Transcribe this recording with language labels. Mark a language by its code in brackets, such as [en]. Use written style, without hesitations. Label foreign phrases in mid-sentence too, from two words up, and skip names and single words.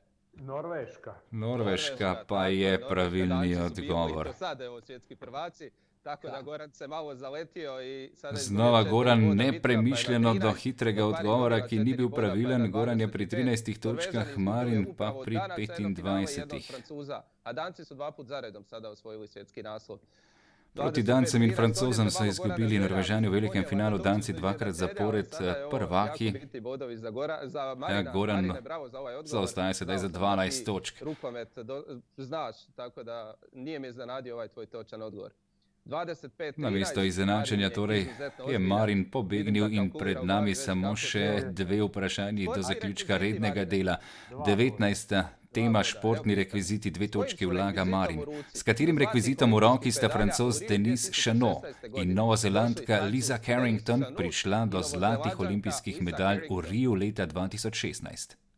[sl] Norveška pa je pravilni odgovor. Znova Goran nepremišljeno do hitrega odgovora, ki ni bil pravilen. Goran je pri 13 točkah, Marin pa pri 25. [hr] A Danci su 2 put zaredom sada osvojili svjetski naslov. [sl] Proti Dancem in Francozom so izgubili Norvežani v velikem finalu, Danci 2-krat zapored prvaki. Goran zaostaja sedaj za 12 točk. [hr] Rukomet znaš, tako da nije mi iznenadio ovaj tvoj točan odgovor. [sl] Namesto izenačenja torej je Marin pobegnil in pred nami samo še 2 vprašanji do zaključka rednega dela. 19. tema športni rekviziti, 2 točke vlaga Marin. S katerim rekvizitom v roki sta Francoz Denis Chanot in Novozelandka Lisa Carrington prišla do zlatih olimpijskih medalj v Riu leta 2016?